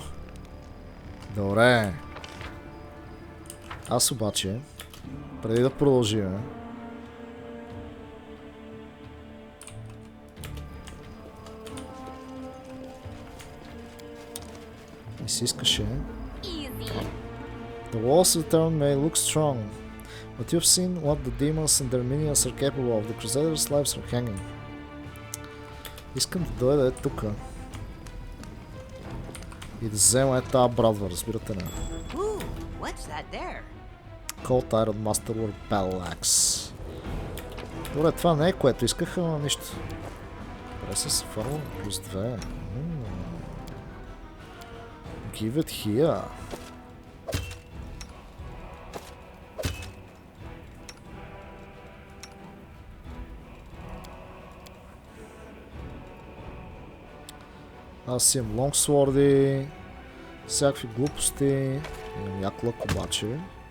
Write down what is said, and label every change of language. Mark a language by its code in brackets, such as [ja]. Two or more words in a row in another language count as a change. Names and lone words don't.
[bg] Добре. Аз обаче, преди да продължим, ми се искаше. [en] The walls of the town may look strong, but you've seen what the demons and their minions are capable of. The crusaders' lives are hanging. [bg] Искам да дойда тука и да взема тази брадва, разбирате ли? Cold Iron Masterwork Battle Axe. Добре, това не е което исках, но нищо. Преса се форма плюс 2. [en] Give it here. [bg] Аз имам лонгсворди, всякакви глупости, имам як лък обаче.